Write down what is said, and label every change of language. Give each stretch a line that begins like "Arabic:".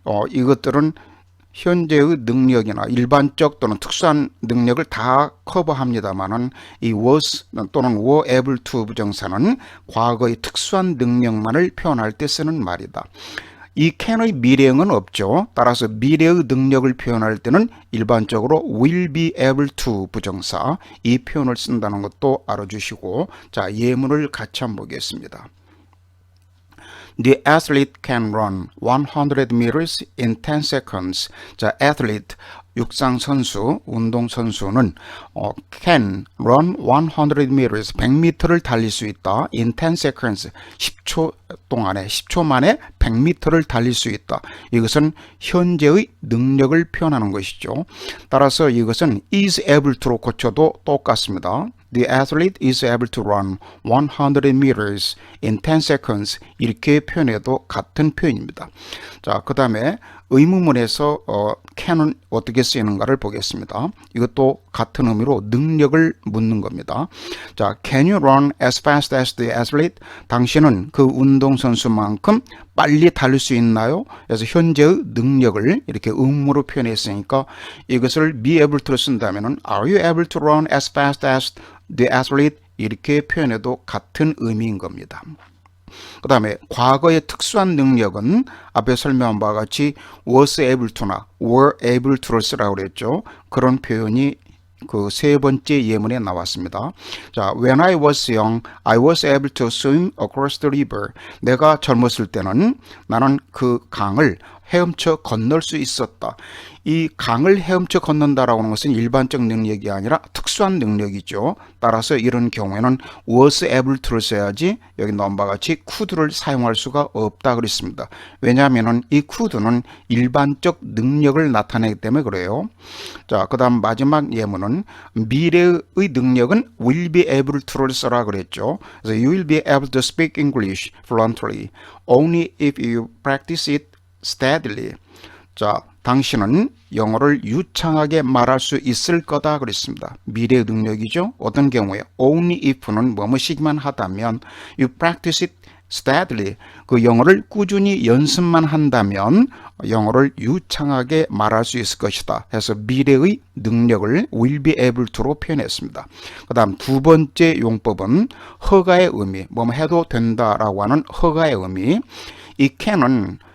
Korean: 이것들은 현재의 능력이나 일반적 또는 특수한 능력을 다 커버합니다만은 이 was 또는 were able to 부정사는 과거의 특수한 능력만을 표현할 때 쓰는 말이다. 이 can의 미래형은 없죠. 따라서 미래의 능력을 표현할 때는 일반적으로 will be able to 부정사 이 표현을 쓴다는 것도 알아주시고, 자, 예문을 같이 한번 보겠습니다.
English: The athlete can run 100 meters in 10 seconds.
Korean: 자, athlete 육상 선수, 운동 선수는
English: can run 100 meters
Korean: 100m를 달릴 수 있다.
English: in 10 seconds
Korean: 10초 동안에 10초 만에 100m를 달릴 수 있다. 이것은 현재의 능력을 표현하는 것이죠. 따라서 이것은 is able to로 고쳐도 똑같습니다.
English: The athlete is able to run 100 meters in 10 seconds.
Korean: 이렇게 표현해도 같은 표현입니다. 자, 그 다음에 의문문에서 can은 어떻게 쓰이는가를 보겠습니다. 이것도 같은 의미로 능력을 묻는 겁니다.
English: 자, can you run as fast as the athlete?
Korean: 당신은 그 운동선수만큼 빨리 달릴 수 있나요? 그래서 현재의 능력을 이렇게 의문으로 표현했으니까 이것을 be able to로 쓴다면
English: are you able to run as fast as the athlete?
Korean: 이렇게 표현해도 같은 의미인 겁니다. 그 다음에 과거의 특수한 능력은 앞에 설명한 바와 같이 was able to나 were able to를 쓰라고 그랬죠. 그런 표현이 그 세 번째 예문에 나왔습니다.
English: 자, when I was young, I was able to swim across the river.
Korean: 내가 젊었을 때는 나는 그 강을 헤엄쳐 건널 수 있었다. 이 강을 헤엄쳐 건넌다라고 하는 것은 일반적 능력이 아니라 특수한 능력이죠. 따라서 이런 경우에는 was able to를 써야지 여기 나온 바와 같이 could를 사용할 수가 없다 그랬습니다. 왜냐하면 이 could는 일반적 능력을 나타내기 때문에 그래요. 자, 그 다음 마지막 예문은 미래의 능력은 will be able to를 써라 그랬죠.
English: 그래서 you will be able to speak English fluently only if you practice it steadily.
Korean: 자, 당신은 영어를 유창하게 말할 수 있을 거다 그랬습니다. 미래의 능력이죠. 어떤 경우에
English: only if는
Korean: 뭐뭐시기만 하다면
English: you practice it steadily.
Korean: 그 영어를 꾸준히 연습만 한다면 영어를 유창하게 말할 수 있을 것이다. 해서 미래의 능력을 will be able to로 표현했습니다. 그 다음 두 번째 용법은 허가의 의미, 뭐뭐 해도 된다라고 하는 허가의 의미. 이 can은